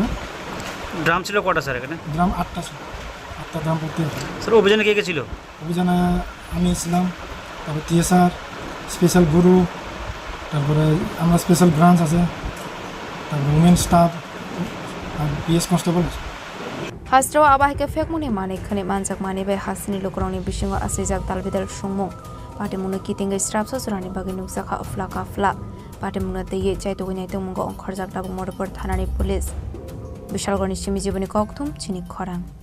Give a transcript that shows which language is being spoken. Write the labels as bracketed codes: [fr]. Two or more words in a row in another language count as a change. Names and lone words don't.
[bn] ড্রাম ছিল কটা স্যার এখানে? ড্রাম 8টা ড্রাম ভর্তি আছে। স্যার অভিযানে কে কে ছিল? অভিযানে আমি ছিলাম, তারপরে টিএসআর স্পেশাল গুরু, তারপরে আমরা [en] special branch [bn] আছে, তারপরে [en] women staff [bn] আর [en] PS constable. [trp] हास्ट्रो आबाहिके फेकमुनि माने खने मानजाक माने बे हासिनि लोकरावनि बिसिंग आसैजाक तालबिदाल सुंमुं पार्टी मुनो कितिंगै स्ट्राप ससुरानि बागै नुजाखा अफ्ला काफ्ला पार्टी मुनो दैये चाइतोगै मुंगो अंखरजाक दाबु मधुपुर थानानि पुलिस विशालगढ़नि सिमि जीवनि कक्थुम चिनि खरां।